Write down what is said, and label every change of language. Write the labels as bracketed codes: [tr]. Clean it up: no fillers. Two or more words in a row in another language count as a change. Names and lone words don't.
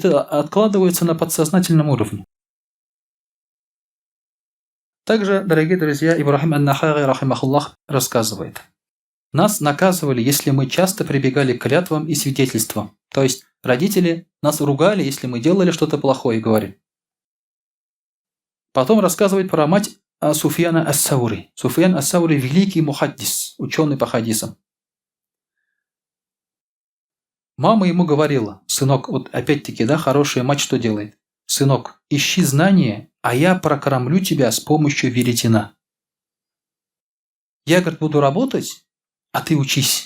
[ru] Это откладывается на подсознательном уровне. Также, дорогие друзья, Ибрахим ан-Нахаи, рахимахуллах, рассказывает. Нас наказывали, если мы часто прибегали к клятвам и свидетельствам. То есть родители нас ругали, если мы делали что-то плохое, говорили. Потом рассказывает про мать Суфьяна ас-Саури. Суфьян ас-Саури – великий мухаддис, ученый по хадисам. Мама ему говорила: сынок, вот опять-таки, да, хорошая мать что делает? Сынок, ищи знания, а я прокормлю тебя с помощью веретена. Я, говорит, буду работать, а ты учись.